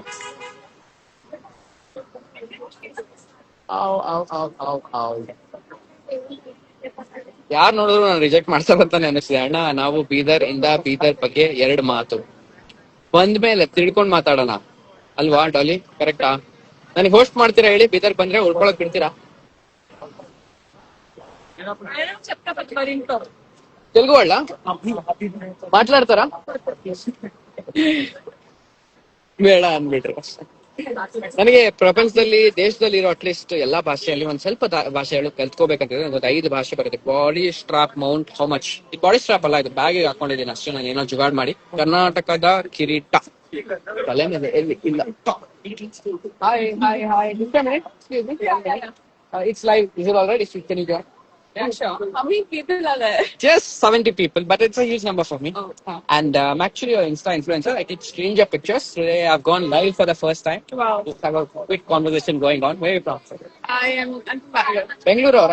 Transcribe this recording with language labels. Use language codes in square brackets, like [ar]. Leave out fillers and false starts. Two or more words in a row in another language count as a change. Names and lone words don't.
[kn] ಯಾರು ನೋಡಿದ್ರು ನಾನು ರಿಜೆಕ್ಟ್ ಮಾಡ್ತಾರಂತಾನೆ ಅನಿಸ್ತಿದೆ. ಅಣ್ಣ, ನಾವು ಬೀದರ್ ಬಗ್ಗೆ 2 ಮಾತು ಬಂದ್ಮೇಲೆ ತಿಳ್ಕೊಂಡ್ ಮಾತಾಡೋಣ ಅಲ್ವಾ ಡಾಲಿ? ಕರೆಕ್ಟಾ? ನನಗೆ ಹೋಸ್ಟ್ ಮಾಡ್ತೀರಾ ಹೇಳಿ? ಬೀದರ್ ಬಂದ್ರೆ ಉಳ್ಕೊಳಕ್ ಬಿಡ್ತೀರಾ? [te] తెలుగు వాళ్ళ మాట్లాడతారా? [kn] ಬೇಡ ಅನ್ಬಿಟ್ರು. ನನಗೆ ಪ್ರಪಂಚದಲ್ಲಿ, ದೇಶದಲ್ಲಿ ಇರೋ ಅಟ್ಲೀಸ್ಟ್ ಎಲ್ಲಾ ಭಾಷೆಯಲ್ಲಿ ಒಂದ್ ಸ್ವಲ್ಪ ಭಾಷೆಗಳು ಕಲ್ತ್ಕೋಬೇಕಂತಿದ್ರೆ ಒಂದು 5 ಭಾಷೆ ಬರುತ್ತೆ. [en] body strap mount how much? [kn] ಈ [en] body strap [kn] ಅಲ್ಲ, ಇದು ಬ್ಯಾಗ್ ಹಾಕೊಂಡಿದ್ದೀನಿ ಅಷ್ಟೇ. ನಾನು ಏನೋ ಜುಗಾಡ್ ಮಾಡಿ. ಕರ್ನಾಟಕದ ಕಿರೀಟ ತಲೆ ಮೇಲೆ ಎಲ್ಲಿ ಇಲ್ಲ. [en] Hi it's live. Is it already? Can you join? Yeah, sure. How many people are there? Just 70 people, but it's a huge number for me. Oh. And I'm actually an Insta influencer. I take stranger pictures. Today I've gone live for the first time. Wow. Just have a quick conversation going on. Where are you from? I'm from Bangalore. [kn] Bangalore, ಅವರಾ?